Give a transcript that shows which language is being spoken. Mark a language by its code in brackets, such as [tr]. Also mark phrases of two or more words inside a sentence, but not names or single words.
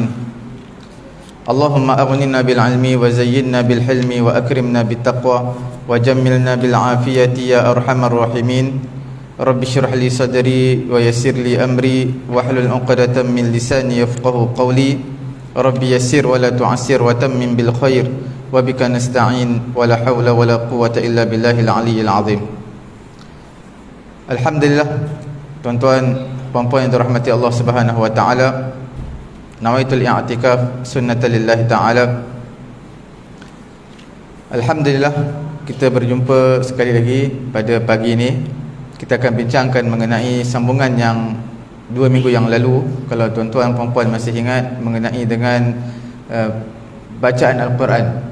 [ar] اللهم أغننا بالعلم وزينا بالحلم وأكرمنا بالتقوى وجملنا بالعافية يا أرحم الراحمين. رب اشرح لي صدري ويسر لي أمري واحلل عقدة من لساني يفقهوا قولي. رب يسر ولا تعسر وتمم بالخير وبك نستعين ولا حول ولا قوة إلا بالله العلي العظيم. Alhamdulillah, [ms] tuan-tuan puan-puan yang dirahmati [ar] الله سبحانه وتعالى نويت الاعتكاف سنة لله تعالى. [ms] Alhamdulillah, kita berjumpa sekali lagi pada pagi ini. Kita akan bincangkan mengenai sambungan yang 2 minggu yang lalu, kalau tuan-tuan puan-puan masih ingat, mengenai dengan bacaan Al-Quran.